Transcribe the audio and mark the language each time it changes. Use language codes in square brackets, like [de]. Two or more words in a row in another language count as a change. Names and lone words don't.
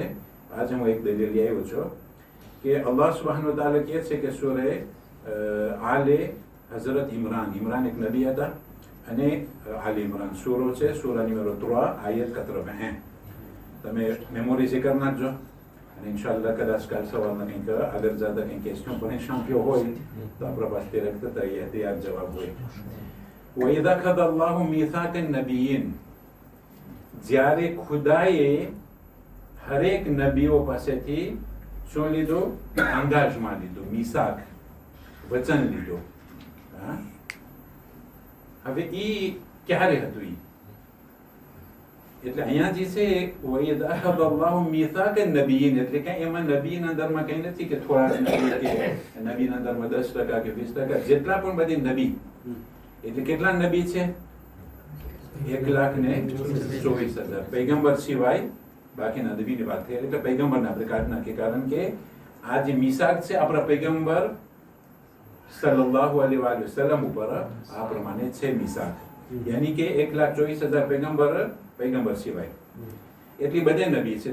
[gu] આજે હું એક દલીલ લઈ આવ્યો છું કે [ar] الله سبحانه تعالى [gu] કહે છે કે સૂરે આલે હઝરત ઇમરાન એક નબી હતા અને આલે ઇમરાન સૂરો છે સૂરા નંબર 3 આયત 80. તમે મેમોરી ઝિકર નાખજો અને ઇન્શાઅલ્લાહ કદાચ કાલ સવારના કંઈક આગળ જતા કંઈક ક્વેશ્ચન પરેશાન થયો હોય તો આપણા પાસે તૈયાર જવાબ હોય. [ar] وَإِذَا أَخَذَ اللَّهُ مِيثَاقَ النَّبِيِّينَ [gu] જ્યારે ખુદાએ હરેક નબીઓ પાસેથી શું લીધું? અંદાજમાં લીધું, મિસાક વચન લીધું. હવે એ ક્યારે હતું? એટલે અહીંયા જે છે [ar] وَإِذَا أَخَذَ اللَّهُ مِيثَاقَ النَّبِيِّينَ [gu] એટલે કે એમાં નબીના અંદરમાં કંઈ નથી કે થોડા નબી કે નબીના અંદરમાં 10% કે 20%, જેટલા પણ બધી નબી એટલે કેટલા નબી છે? 1,24,000 પૈગંબર સિવાય બાકીના નબીની વાત થઈ એટલે પૈગંબરને આપણે કાઢી નાખીએ કારણ કે આ જે મિસાક છે આપણા પૈગંબર [ar] صلى الله عليه وسلم [gu] ઉપર આ પ્રમાણે છે મિસાક યાની કે 1,24,000 પૈગંબર સિવાય એટલી બધે નબી છે.